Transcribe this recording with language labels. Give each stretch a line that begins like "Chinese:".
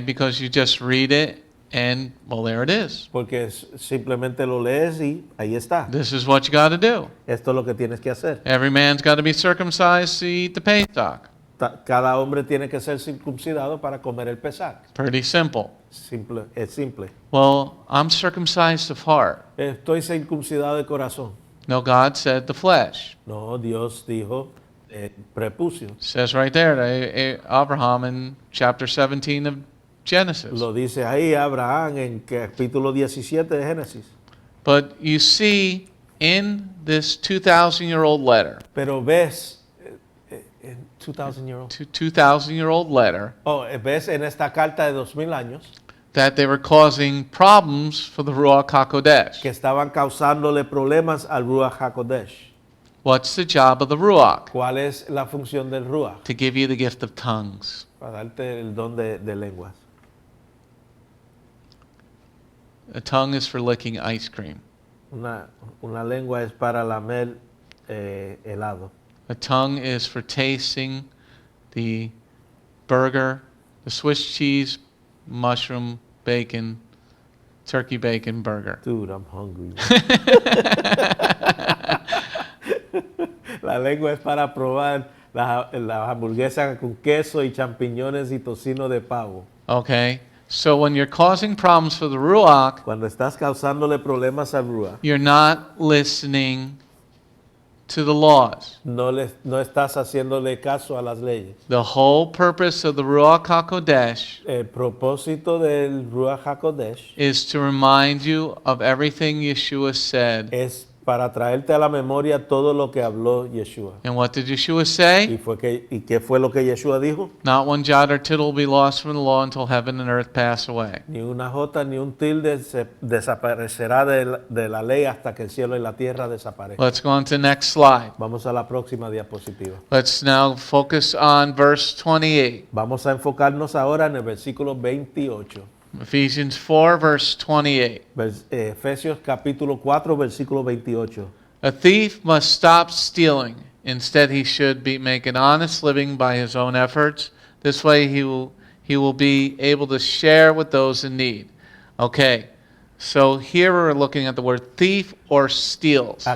English: Because you just read it and, well, there it is.
Spanish: Porque simplemente lo lees y ahí está.
English: This is what you got to do.
Spanish: Esto es lo que tienes que hacer.
English: Every man's got to be circumcised to eat the Pesach.
Spanish: Cada hombre tiene que ser circuncidado para comer el Pesach.
English: Pretty simple.
Spanish: Es simple.
English: Well, I'm circumcised of heart.
Spanish: Estoy circuncidado de corazón.
English: No, God said the flesh.
Spanish: No, Dios dijo prepucio.
English: It says right there to Abraham in chapter 17 of Genesis.
Spanish: Lo dice ahí Abraham en capítulo 17 de Génesis.
English: But you see in this 2,000-year-old letter,
Spanish: Pero ves,
English: 2,000-year-old. 2,000-year-old letter,
Spanish: Ves en esta carta de 2000 años
English: that they were causing problems for the Ruach HaKodesh.
Spanish: que estaban causándole problemas al Ruach HaKodesh.
English: What's the job of the Ruach?
Spanish: ¿Cuál es la función del Ruach?
English: To give you the gift of tongues.
Spanish: Para darte el don de lenguas.
English: A tongue is for licking ice cream.
Spanish: Una lengua es para lamer helado.
English: A tongue is for tasting the burger, the Swiss cheese, mushroom, bacon, turkey bacon burger. Dude, I'm hungry.
Spanish: La lengua es para probar las hamburguesas con queso y champiñones y tocino de pavo.
English: Okay? So when you're causing problems for the Ruach,
Spanish: Cuando estás causándole problemas al Ruach,
English: you're not listening to the laws.
Spanish: no estás haciéndole caso a las leyes.
English: The whole purpose of the Ruach HaKodesh
Spanish: El propósito del Ruach HaKodesh
English: is to remind you of everything Yeshua said.
Spanish: es para traerte a la memoria todo lo que habló Yeshua.
English: And what did Yeshua say?
Spanish: ¿Y qué fue lo que Yeshua dijo?
English: Not one jot or tittle will be lost from the law until heaven and earth pass away.
Spanish: Ni una jota ni un tilde se desaparecerá de la ley hasta que el cielo y la tierra desaparezcan.
English: Let's go on to the next slide.
Spanish: Vamos a la próxima diapositiva.
English: Let's now focus on verse 28.
Spanish: Vamos a enfocarnos ahora en el versículo 28.
English: Ephesians 4, verse 28.
Spanish: Efesios capítulo 4, versículo 28.
English: A thief must stop stealing. Instead, he should make an honest living by his own efforts. This way, he will be able to share with those in need. Okay, so here we're looking at the word thief or steals.